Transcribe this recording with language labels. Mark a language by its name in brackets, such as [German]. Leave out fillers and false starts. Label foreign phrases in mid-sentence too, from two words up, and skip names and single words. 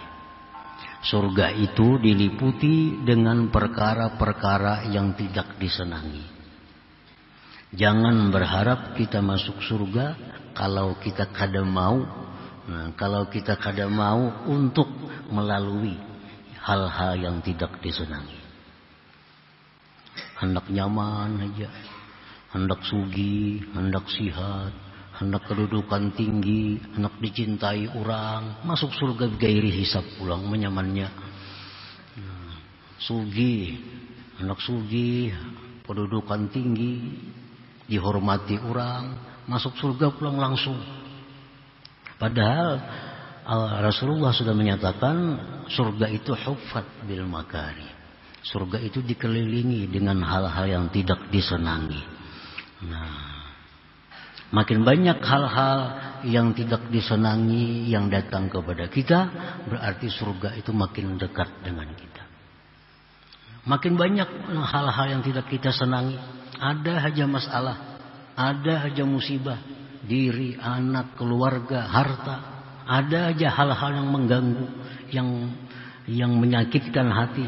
[Indonesian] Surga itu diliputi dengan perkara-perkara yang tidak disenangi. Jangan berharap kita masuk surga kalau kita kada mau. Nah, kalau kita kada mau untuk melalui hal-hal yang tidak disenangi. [Banjar] Hendak nyaman aja, hendak sugih, hendak sihat, hendak kedudukan tinggi, hendak dicintai orang, masuk surga [Arabic] gairi hisab [Banjar] pulang menyamannya. Sugih, hendak sugih, kedudukan tinggi, dihormati orang, masuk surga pulang langsung. [Indonesian] Padahal Rasulullah sudah menyatakan surga itu [Arabic] huffat bil makari. [Indonesian] Surga itu dikelilingi dengan hal-hal yang tidak disenangi. Nah, makin banyak hal-hal yang tidak disenangi yang datang kepada kita, berarti surga itu makin dekat dengan kita. Makin banyak hal-hal yang tidak kita senangi, ada aja masalah, ada aja musibah, diri, anak, keluarga, harta, ada aja hal-hal yang mengganggu, yang menyakitkan hati.